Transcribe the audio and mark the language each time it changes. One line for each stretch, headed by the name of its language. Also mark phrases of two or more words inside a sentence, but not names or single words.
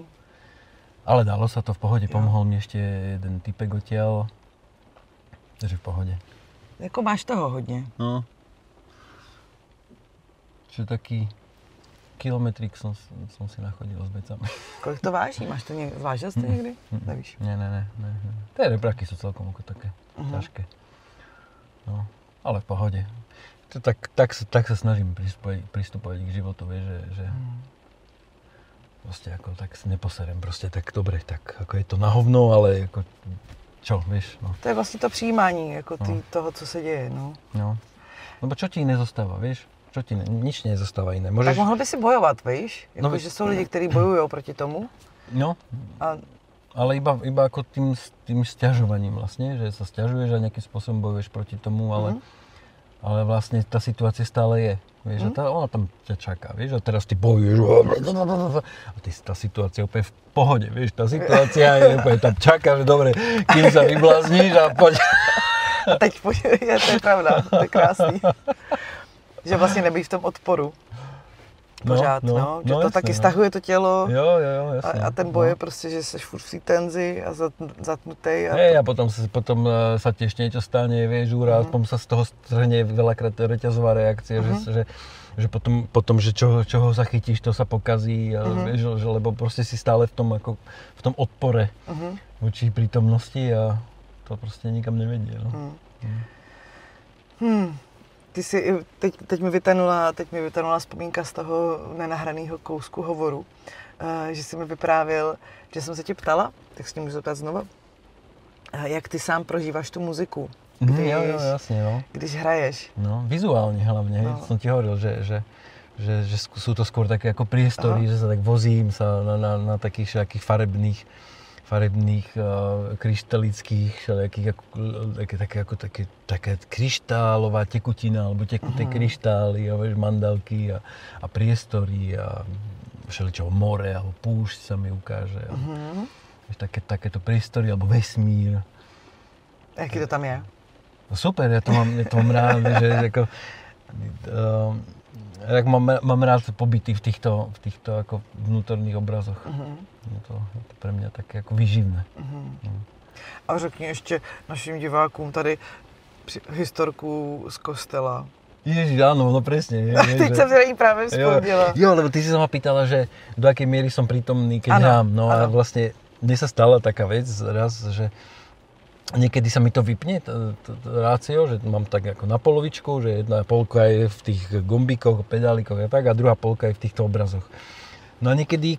Slovak: Ale dalo sa to v pohode, pomohol mi ešte jeden typek odtiaľ, takže v pohode.
Czech: Jako máš toho hodně. No.
Slovak: Čiže taký kilometrík som si nachodil s vecami.
Czech: Kolik to váží? Máš to vážil jsi to někdy? Nevíš? Ne.
Slovak: Tie rebraky sú celkom ako také ťažké. No, ale v pohode. Tak sa snažím pristupovať k životu, vieš, že proste ako tak neposerem, proste tak dobre, tak ako je to na hovno, ale ako čo, vieš, no.
Czech: To je vlastně to přijímání, jako toho, co se děje, no. No,
Slovak: lebo čo ti iné zostáva, vieš? Nič nezostáva iné. Môžeš...
Czech: Tak mohl by si bojovat, víš? Jako, že jsou lidi, kteří bojují proti tomu. No,
Slovak: ale iba ako tým sťažovaním vlastne, že sa sťažuješ a nejakým spôsobom bojuješ proti tomu, ale vlastne tá situácia stále je. Vieš, ona tam ťa čaká, vieš, a teraz ty bojuješ a tá situácia je úplne v pohode, vieš, tá situácia je úplne tam čaká, že dobre, kým sa vyblázníš a poď.
Czech: A teď to je pravda, to je krásný. Že vlastně nebýt v tom odporu. Pořád, no. Že to jasne, taky stahuje to tělo. Jo, jasne. A ten boj je prostě, že jsi furt v té tenzi a zatnutej.
Slovak: A potom sa tiež niečo stane, vieš, úraz, potom sa z toho strhne veľakrát reťazová reakcia, že potom, že čoho sa chytíš, to sa pokazí, vieš, že lebo proste si stále v tom odpore voči prítomnosti a to proste nikam nevedie, no.
Czech: Ty si, teď mi vytanula vzpomínka z toho nenahraného kousku hovoru, že jsi mi vyprávěl, že jsem se tě ptala, tak s tím můžu zeptat znova, jak ty sám prožíváš tu muziku,
Slovak: jasne, no.
Czech: Když hraješ. No,
Slovak: vizuálne hlavne, som ti hovoril, že sú to skôr také ako priestory, že sa tak vozím na takých všakých farebných, kryštalických, také kryštálová tekutina, alebo tekuté kryštály, mandálky a priestory a všeličo more, alebo púšť sa mi ukáže. Takéto priestory, alebo vesmír.
Czech: Jaký to tam je?
Slovak: No super, ja to mám rád, že ako... Mám rád pobyty v týchto ako vnútorných obrazoch. Je to pre mňa také ako výživné.
Czech: A řekni ještě našim divákům tady historku z kostela.
Slovak: Ježiš, áno, no presne.
Czech: Teď jsem si na ní právě vzpomněla. Jo,
Slovak: lebo ty si sa ma pýtala, že do akej miery som prítomný, keď hrám. No a vlastne mne sa stala taká vec raz, že niekedy sa mi to vypne, rácio, že mám tak ako na polovičku, že jedna polka je v tých gombíkoch, pedálikoch a tak, a druhá polka je v týchto obrazoch.